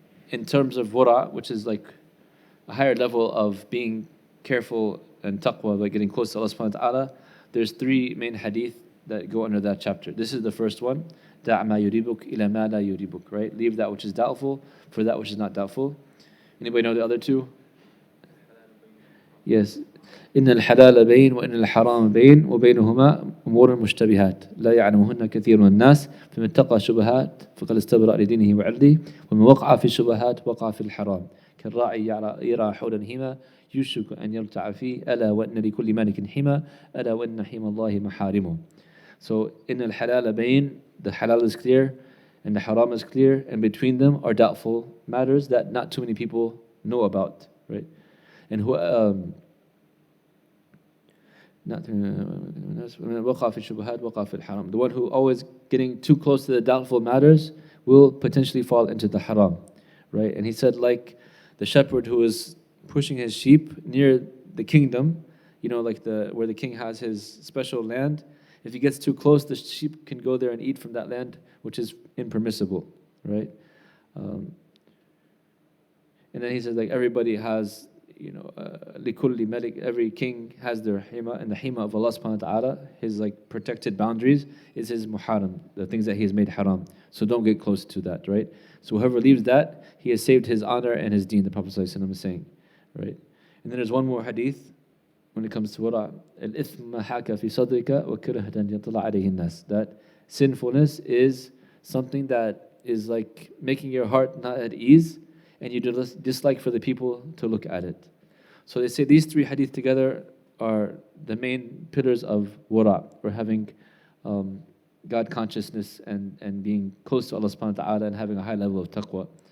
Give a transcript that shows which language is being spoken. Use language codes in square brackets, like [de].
[en] In terms of wara', which is like a higher level of being careful and taqwa, by getting close to Allah subhanahu wa ta'ala, there's 3 main hadith that go under that chapter. This is the first one, [ar] da' ma yuribuk ila ma la yuribuk, [en] right? Leave that which is doubtful for that which is not doubtful. Anybody know the other 2? Yes. [ar] إن الحلال بين وإن الحرام بين وبينهما أمور مشتبهات لا يعلمهن كثير من الناس فمن اتقى شبهات فقد استبرأ لدينه وعرضه ومن وقع في الشبهات وقع في الحرام كالراعي يرعى حول الهما يوشك أن يرتع فيه ألا وإن لكل مالك حمى ألا وإن حمى الله محارمه. So إن الحلال بين, [en] the halal is clear, and the haram is clear, and between them are doubtful matters that not too many people know about, right? And who not [ar] وقع في الشبهات وقع في الحرام. [en] The one who always getting too close to the doubtful matters will potentially fall into the haram, right? And he said, like the shepherd who is pushing his sheep near the kingdom, like where the king has his special land. If he gets too close, the sheep can go there and eat from that land, which is impermissible, right? And then he says, like everybody has, [ar] likulli malik, [en] every king has their hima, and the hima of Allah subhanahu wa ta'ala, his like protected boundaries, is his muharram, the things that he has made haram. So don't get close to that, right? So whoever leaves that, he has saved his honor and his deen, the Prophet ﷺ is saying, right? And then there's one more hadith when it comes to wara. [ar] الإثم ما حاك في صدرك وكرهت أن يطلع عليه الناس. [en] That sinfulness is something that is like making your heart not at ease, and you dislike for the people to look at it. So they say these three hadith together are the main pillars of wara, or having God consciousness and being close to Allah subhanahu wa ta'ala and having a high level of taqwa.